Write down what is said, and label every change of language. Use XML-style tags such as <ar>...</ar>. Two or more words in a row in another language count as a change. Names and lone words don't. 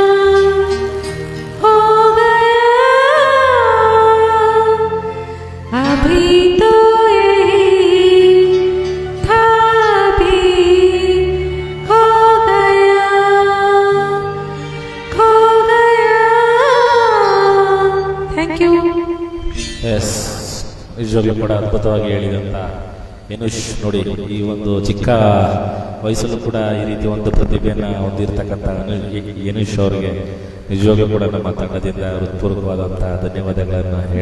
<hi>हो गया, अभी तो यही था भी खो गया, खो गया।</hi> <en>thank you.</en> <kn>ಎಸ್, ನಿಜವಾಗ್ಲೂ ಕೂಡ ಅದ್ಭುತವಾಗಿ ಹೇಳಿದಂಥ ಎನುಷ್ ನೋಡಿ, ಈ ಒಂದು ಚಿಕ್ಕ ವಯಸ್ಸಲ್ಲೂ ಕೂಡ ಈ ರೀತಿ ಒಂದು ಪ್ರತಿಭೆಯನ್ನು ಹೊಂದಿರತಕ್ಕಂಥ ಎನುಷ್ ಅವರಿಗೆ ನಿಜವಾಗ್ಲೂ ಕೂಡ ನಮ್ಮ ತಂಡದಿಂದ ಹೃತ್ಪೂರ್ವಕವಾದಂತಹ ಧನ್ಯವಾದಗಳನ್ನು ಹೇಳ್ತಾರೆ.</kn>